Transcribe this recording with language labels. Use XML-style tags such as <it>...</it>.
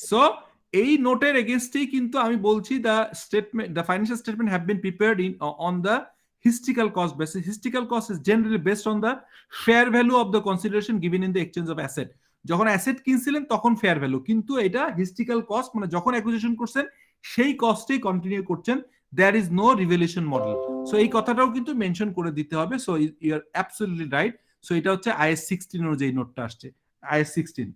<en>so</en> <bn>এই নোটের এগেইনস্টেই কিন্তু আমি বলছি</bn> <en>The financial statement have been prepared on the historical cost basis. Historical cost is generally based on the fair value of the consideration given in the exchange of asset.</en> <bn>যখন asset কিনছিলেন তখন fair value, কিন্তু এটা historical cost, মানে যখন acquisition করছেন সেই কস্টেই continue করছেন,</bn> <en>There is no revaluation model.</en> <bn>So এই কথাটাও কিন্তু মেনশন করে দিতে হবে। So</bn> <en>You are absolutely right.</en> <bn>So এটা হচ্ছে IAS 16 অনুযায়ী নোটটা আসছে, IAS 16।</bn>